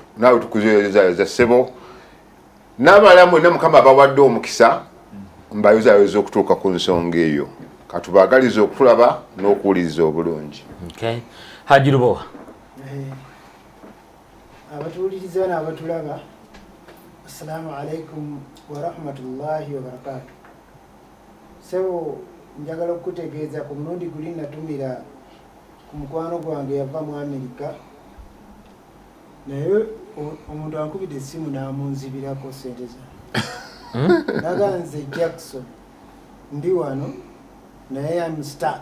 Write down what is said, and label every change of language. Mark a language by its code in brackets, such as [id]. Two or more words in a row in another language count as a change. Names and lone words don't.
[lg] Naawe tukuzaayoza ssebo n'abalamu ne Mukama bawadde omukisa mbayozaayoza okutuuka ku nsonga eyo. Katubaagaliza okutulaba n'okuwuliriza obulungi. Okay. Haji Lubowa. Abatuwuliriza n'abatulaba, [ar] السلام عليكم ورحمة الله وبركاته. [lg] Sebo njagala okutegeeza ku mulundi guli natumira ku mukwano gwange yava mu Amerika naye omuntu ankubidde essimu n'amunzibirako ssente zange. Naganze Jackson ndi wano naye [en] I'm stuck.